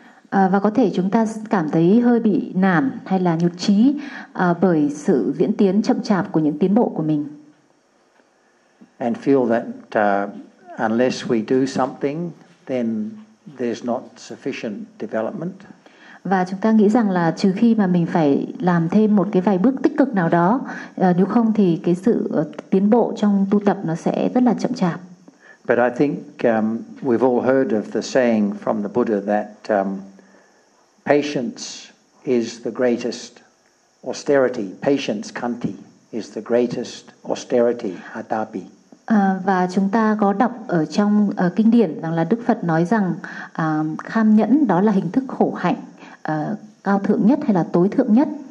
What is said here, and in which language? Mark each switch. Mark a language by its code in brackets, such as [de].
[vi] Và có thể chúng ta cảm thấy hơi bị nản hay là nhụt chí bởi sự diễn tiến chậm chạp của những tiến bộ của mình. [en] And feel that unless we do something, then there's not sufficient development. [vi] Và chúng ta nghĩ rằng là trừ khi mà mình phải làm thêm một cái vài bước tích cực nào đó, nếu không thì cái sự tiến bộ trong tu tập nó sẽ rất là chậm chạp. [en] But I think we've all heard of the saying from the Buddha that patience is the greatest austerity. Patience, kanti, is the greatest austerity, atapi. [vi] Và chúng ta có đọc ở trong kinh điển rằng là Đức Phật nói rằng kham nhẫn đó là hình thức khổ hạnh cao thượng nhất hay là tối thượng nhất.